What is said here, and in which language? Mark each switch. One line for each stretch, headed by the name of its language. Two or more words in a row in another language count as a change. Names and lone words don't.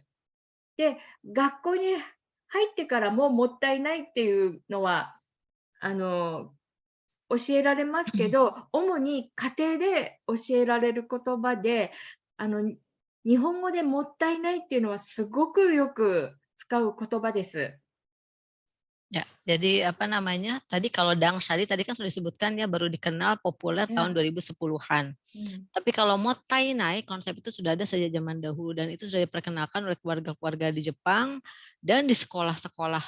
Japanese: で、学校に入ってからももったいないっていうのは教えられますけど、主に家庭で教えられる言葉で日本語でもったいないっていうのはすごくよく使う言葉です。
Indonesian: Ya, jadi apa namanya? Tadi kalau dangsari tadi kan sudah disebutkan ya baru dikenal populer tahun 2010-an. Tapi kalau mottainai konsep itu sudah ada sejak zaman dahulu dan itu sudah diperkenalkan oleh keluarga-keluarga di Jepang dan di sekolah-sekolah.